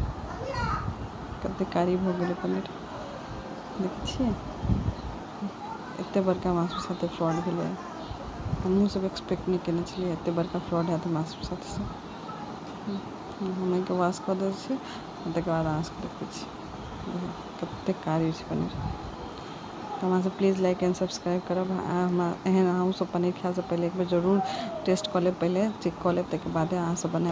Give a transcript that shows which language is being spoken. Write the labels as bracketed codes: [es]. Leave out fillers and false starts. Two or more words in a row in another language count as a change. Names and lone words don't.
[mai] कतेक कारी भऽ गेलै पनीर देखै छियै एतेक बड़का हमरा सबके साथे फ्रॉड भेलै हमहूँ सब एक्सपेक्ट नहीं केने छलिए एतेक बड़का फ्रॉड हैत हमरा सबके साथे हम एहिके वाश कऽ दै छी ताहिके बाद अहाँ सबके देखै छी कतेक कारी छै पनीर तऽ हमरा सब [en] please like and subscribe [mai] करब हमरा एहन अहूँ सब पनीर खाइसँ पहिले एक बेर जरूर टेस्ट कऽ लेब पहिले चेक कऽ लेब ताहिके बादे अहाँ सब बनाएब